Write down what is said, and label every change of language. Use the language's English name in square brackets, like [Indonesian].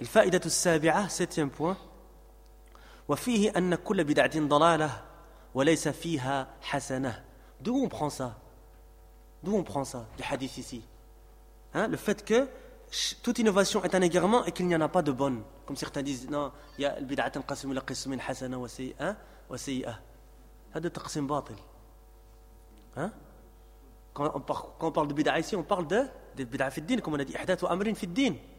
[Arabic] الفائدة السابعة, [French] septième point. [Arabic] وفيه أن كل بدعة ضلالة وليس فيها حسنة. [French] D'où on prend ça? D'où on prend ça, du hadith ici? Hein? Le fait que toute innovation est un égarement et qu'il n'y en a pas de bonne. Comme certains disent, non, il y a le [Arabic] bid'a tanqasim ila qismin hasana wa sayyi'a [French] wa sayyi'a. [Arabic] Hada taqsim batil. [French] Hein? Quand on parle de bid'a ici, on parle de [Arabic] bid'a fi din, [French] comme on a dit [Arabic] ihdath wa amrin fi din.